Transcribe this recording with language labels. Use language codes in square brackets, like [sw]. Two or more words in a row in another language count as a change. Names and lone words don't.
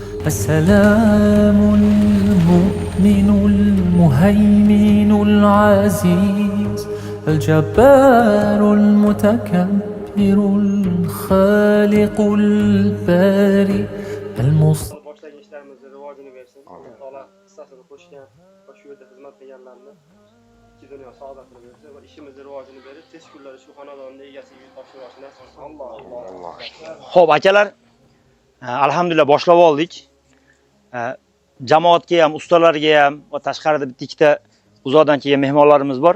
[ar] السلام المؤمن المهيمن العزيز الجبار المتكبر الخالق البارئ المصطفى. [uz] Boshlagan ishlarimizni rivojini bersin. Alloh taolo hissasini qo'shgan va shu yerda xizmat qilganlarni ikki dunyo saodatini bersin va ishimizni rivojini berib, tez kunlarda shu xonadonni egasiga topshirish nasib qilsin. Alloh. Xo'p, akalar, alhamdulillah boshlab oldik. Jamoatga ham, ustalarga ham va tashqarida bitta ikkita uzoqdan kelgan mehmonlarimiz bor.